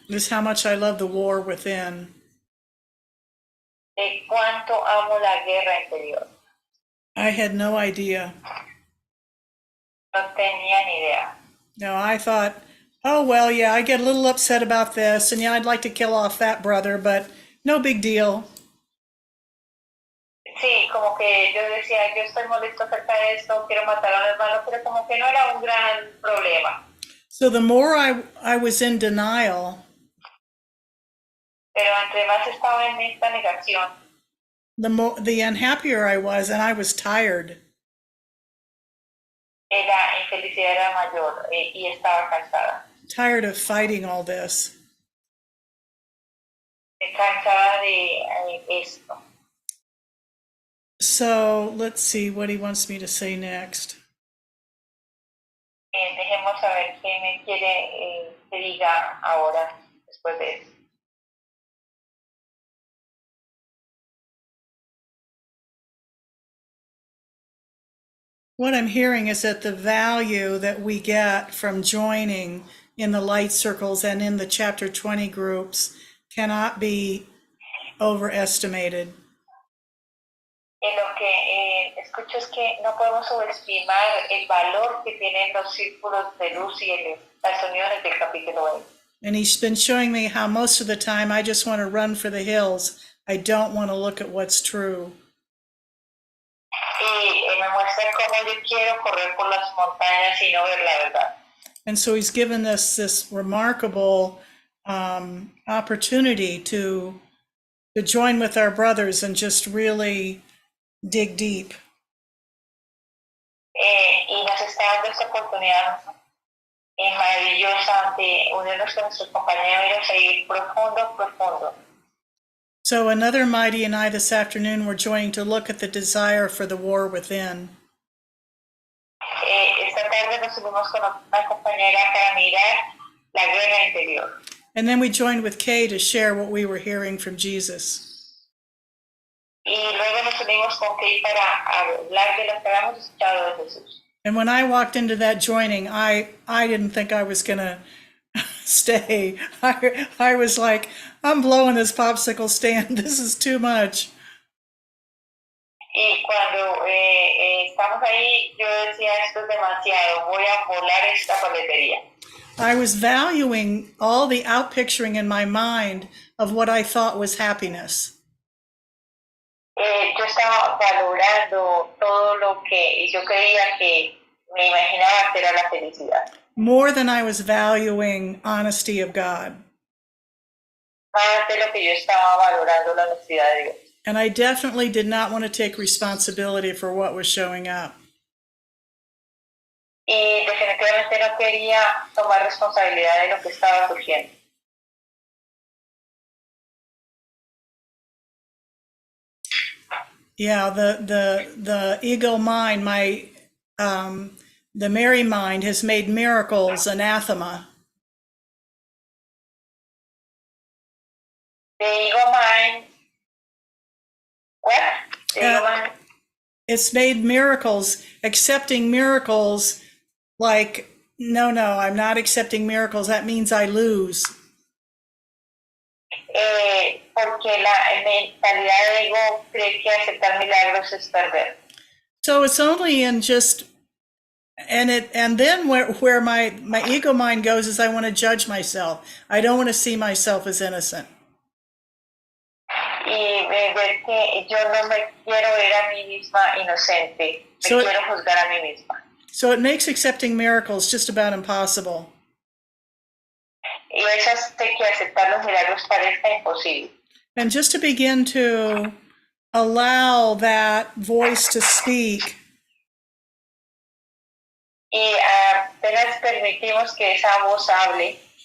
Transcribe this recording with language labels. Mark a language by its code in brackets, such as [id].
[en] is how much I love the war within. [es] de cuánto amo la guerra interior. [en] I had no idea. [es] No tenía ni idea. [en] No, I thought, oh, well, yeah, I get a little upset about this, and yeah, I'd like to kill off that brother, but no big deal. [es] Sí, como que yo decía, yo estoy molesto acerca de esto, quiero matar a mi hermano, pero como que no era un gran problema. [en] So the more I was in denial, [es] Pero entre más estaba en esta negación, [en] the unhappier I was, and I was tired. [es] la infelicidad era mayor y estaba cansada. [en] Tired of fighting all this. [es] Cansada de esto. [en] So let's see what he wants me to say next. [es] Dejemos saber qué me quiere que diga ahora, después de eso. [en] What I'm hearing is that the value that we get from joining in the light circles and in the chapter 20 groups cannot be overestimated. [es] Y lo que escucho es que no podemos subestimar el valor que tienen los círculos de luz y las uniones del capítulo 20. [en] And he's been showing me how most of the time I just want to run for the hills. I don't want to look at what's true. [es] Y me muestra cómo yo quiero correr por las montañas y no ver la verdad. [en] And so he's given us this remarkable opportunity to join with our brothers and just really dig deep. [es] Y nos está dando esta oportunidad maravillosa de unirnos con nuestros compañeros e ir profundo, profundo. [en] So another Mighty and I this afternoon were joining to look at the desire for the war within. [es] Esta tarde nos unimos con una compañera para mirar la guerra interior. [en] And then we joined with Kay to share what we were hearing from Jesus. [es] Y luego nos unimos con Kay para hablar de lo que habíamos escuchado de Jesús. [en] And when I walked into that joining, I didn't think I was going to stay. I was like, I'm blowing this popsicle stand. This is too much. [es] Y cuando estamos ahí, yo decía, esto es demasiado, voy a volar esta paletería. [en] I was valuing all the outpicturing in my mind of what I thought was happiness. [es] Yo estaba valorando todo lo que yo creía que me imaginaba que era la felicidad. [en] More than I was valuing honesty of God. [es] Más de lo que yo estaba valorando la honestidad de Dios. [en] And I definitely did not want to take responsibility for what was showing up. [es] Y definitivamente no quería tomar responsabilidad de lo que estaba surgiendo. [en] Yeah, the ego mind, the Mary mind has made miracles anathema. The ego mind, what? The ego mind. It's made miracles, accepting miracles like, no, I'm not accepting miracles. That means I lose. [es] Porque la mentalidad de ego cree que aceptar milagros es perder. [en] So it's only in just, and then where my ego mind goes is I want to judge myself. I don't want to see myself as innocent. [es] Y ver que yo no me quiero ver a mí misma inocente, me quiero juzgar a mí misma. [en] So it makes accepting miracles just about impossible. [es] Y eso hace que aceptar los milagros parezca imposible. [en] And just to begin to allow that voice to speak. [es] Y apenas permitimos que esa voz hable.